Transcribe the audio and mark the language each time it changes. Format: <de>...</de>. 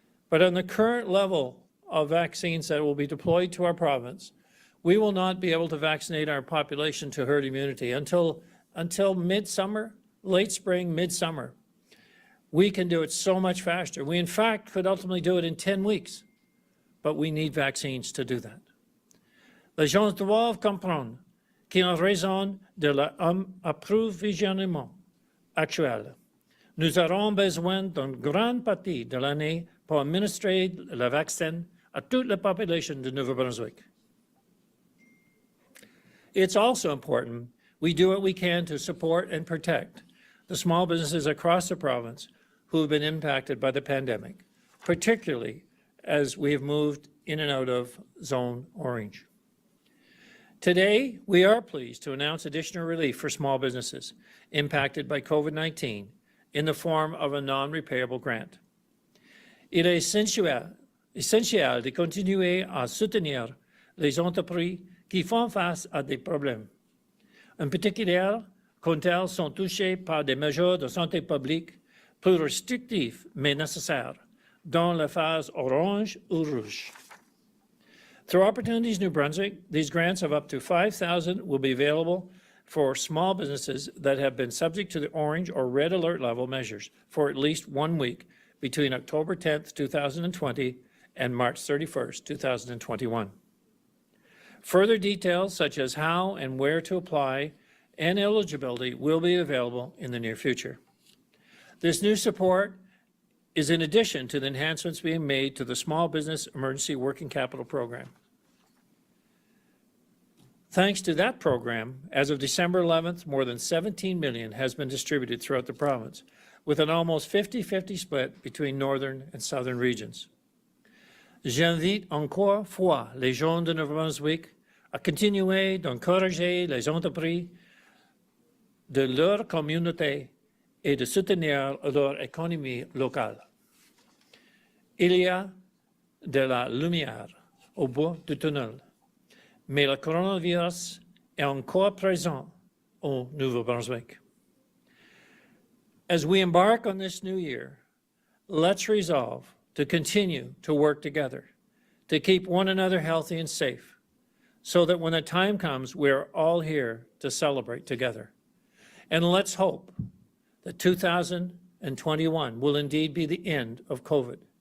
<en>But on the current level of vaccines that will be deployed to our province, we will not be able to vaccinate our population to herd immunity until midsummer, late spring, midsummer. We can do it so much faster. We, in fact, could ultimately do it in 10 weeks, but we need vaccines to do that.</en> <fr>Les gens doivent comprendre qu'en raison de l'approvisionnement actuel, nous aurons besoin d'une grande partie de l'année pour administrer le vaccin à toute la population de Nouveau-Brunswick.</fr> <en>It's also important we do what we can to support and protect the small businesses across the province who have been impacted by the pandemic, particularly as we have moved in and out of Zone Orange. Today, we are pleased to announce additional relief for small businesses impacted by COVID-19 in the form of a non-repayable grant.</en> <fr>Il est essentiel de continuer à soutenir les entreprises qui font face à des problèmes, en particulier quand elles sont touchées par des mesures de santé publique plus restrictives mais nécessaires dans la phase orange ou rouge.</fr> <en>Through Opportunities New Brunswick, these grants of up to $5,000 will be available for small businesses that have been subject to the orange or red alert level measures for at least 1 week between October 10th, 2020 and March 31st, 2021. Further details such as how and where to apply and eligibility will be available in the near future. This new support is in addition to the enhancements being made to the Small Business Emergency Working Capital Program. Thanks to that program, as of December 11th, more than $17 million has been distributed throughout the province, with an almost 50-50 split between northern and southern regions.</en> <fr>J'invite encore fois les gens de Nouveau-Brunswick à continuer d'encourager les entreprises de leur communauté et de soutenir leur économie locale. Il y a de la lumière au bout du tunnel, mais le coronavirus est encore présent au Nouveau-Brunswick.</fr> <en>As we embark on this new year, let's resolve to continue to work together, to keep one another healthy and safe, so that when the time comes, we're all here to celebrate together. And let's hope that 2021 will indeed be the end of COVID.</en>